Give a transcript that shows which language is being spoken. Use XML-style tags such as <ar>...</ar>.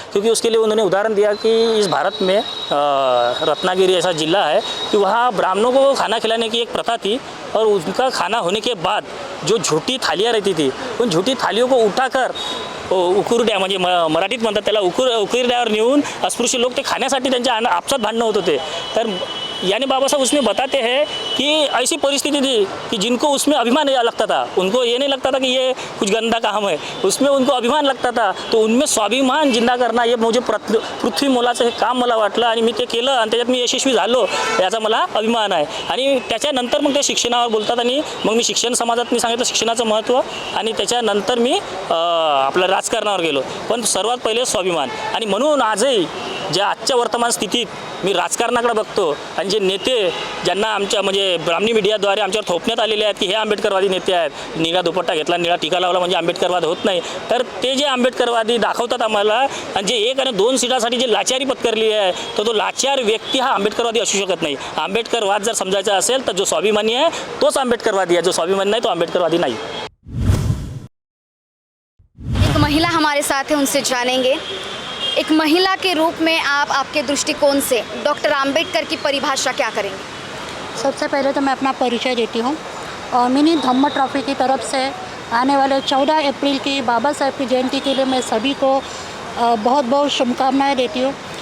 <hi>क्योंकि उसके लिए उन्होंने उदाहरण दिया कि इस भारत में रत्नागिरी ऐसा जिला है कि वहाँ ब्राह्मणों को खाना खिलाने की एक प्रथा थी, और उनका खाना होने के बाद जो झूठी थालियाँ रहती थी, उन झूठी थालियों को उठाकर</hi> <mr>उकुरड्या, म्हणजे मराठीत म्हणतात त्याला, उकुरड्यावर नेऊन अस्पृश्य लोक ते खाण्यासाठी त्यांच्या आपसात भांडणं होत होते।</mr> <hi>तर यानी बाबा साहब उसमें बताते हैं कि ऐसी परिस्थिति थी कि जिनको उसमें अभिमान लगता था, उनको ये नहीं लगता था कि ये कुछ गंदा काम है, उसमें उनको अभिमान लगता था। तो उनमें स्वाभिमान जिंदा करना</hi> <mr>हे म्हणजे पृथ्वी मोलाचं हे काम मला वाटलं आणि मी ते केलं आणि त्याच्यात मी यशस्वी झालो, याचा मला अभिमान आहे। आणि त्याच्यानंतर मग ते शिक्षणावर बोलतात आणि मग मी शिक्षण समाजात मी सांगितलं शिक्षणाचं महत्त्व, आणि त्याच्यानंतर मी आपलं राजकारणावर गेलो, पण सर्वात पहिले स्वाभिमान। आणि म्हणून आजही ज्या आजच्या वर्तमान स्थितीत मी राजकारणाकडे बघतो आणि जे नेते ज्यांना आमच्या म्हणजे ब्राह्मणी मीडियाद्वारे आमच्यावर थोपण्यात आलेले आहेत की हे आंबेडकरवादी नेते आहेत, निळा दुपट्टा घेतला, निळा टीका लावला म्हणजे आंबेडकरवाद होत नाही, तर ते जे आंबेडकरवादी दाखवतात आम्हाला आणि जे 1 आणि 2 सीटासाठी जे लाचारी पत्करली आहे, तर तो लाचार व्यक्ती हा आंबेडकरवादी असू शकत नाही। आंबेडकरवाद जर समजायचा असेल तर जो स्वाभिमानी आहे तोच आंबेडकरवादी आहे, जो स्वाभिमानी नाही तो आंबेडकरवादी नाही।</mr> <hi>एक महिला हमारे साथ है, उनसे जानेंगे एक महिला के रूप में आप आपके दृष्टिकोण से डॉक्टर आम्बेडकर की परिभाषा क्या करेंगे? सबसे पहले तो मैं अपना परिचय देती हूँ। मिनी धम्म ट्रॉफी की तरफ से आने वाले 14 अप्रैल की बाबा साहब की जयंती के लिए मैं सभी को बहुत बहुत शुभकामनाएं देती हूँ।</hi>